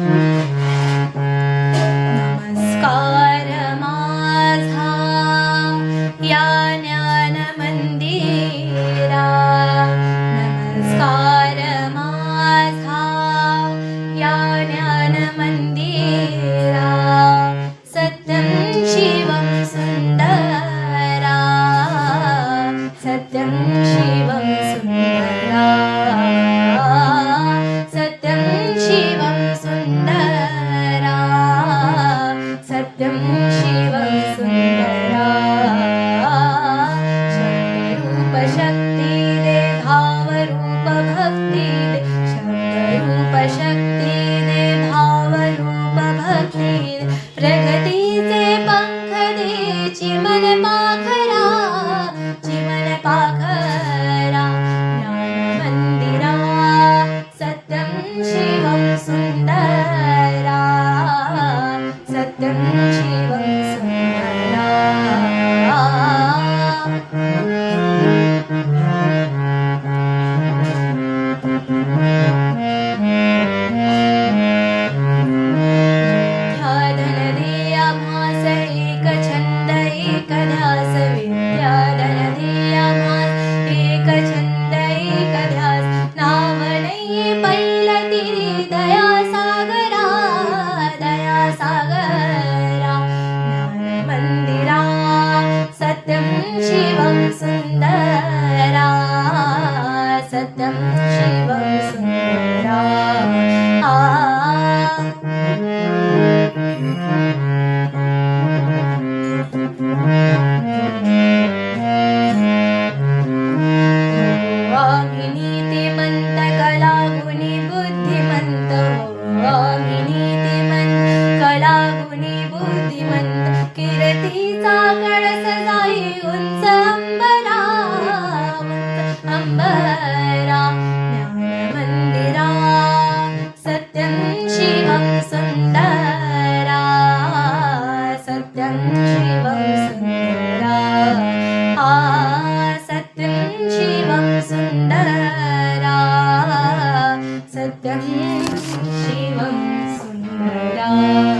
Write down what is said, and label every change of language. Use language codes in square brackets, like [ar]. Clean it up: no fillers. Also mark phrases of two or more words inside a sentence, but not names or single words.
[mr] नमस्कार माझा या ज्ञान मंदिरा, नमस्कार माझा या ज्ञान मंदिरा, [sa] सत्यं शिवं सुंदरा, सत्यं शिवं सुंदरा, सत्यं शिवं सुंदरा, सत्यं शिवं सुंदरा, [mr] शब्दरूप शक्ती दे, भावरूप भक्ती दे, शब्दरूप शक्ती दे, भावरूप भक्ती दे, प्रगतीचे पंख दे, चिमण पाखरा, चिमण पाखरा, ज्ञान मंदिरा, [sa] सत्यं शिवं सुंदरा, सत्यं शिवं सुंदरा. [mr] विद्याधनधिया भास एक छंद एक ध्यास, विद्याधनधिया भास एक छंद एक ध्यास, नाव नाही पैलती दया सागरा, दया सागरा, ज्ञान मंदिरा, [sa] सत्यं शिवं सुंदरा, सत्यं शिवं सुंदरा. [mr] आम्ही नीतिमंत कलागुणी बुद्धिमंत, आम्ही नीतिमंत कलागुणी बुद्धिमंत, कीर्तीचा कळस जाई उंच अंबरा, उंच अंबरा, ज्ञान मंदिरा, [sa] सत्यं शिवं सुंदरा, सत्यं शिवं सुंदरा, सत्यं शिवं सुंदरा, सत्यं शिवं सुंदरा.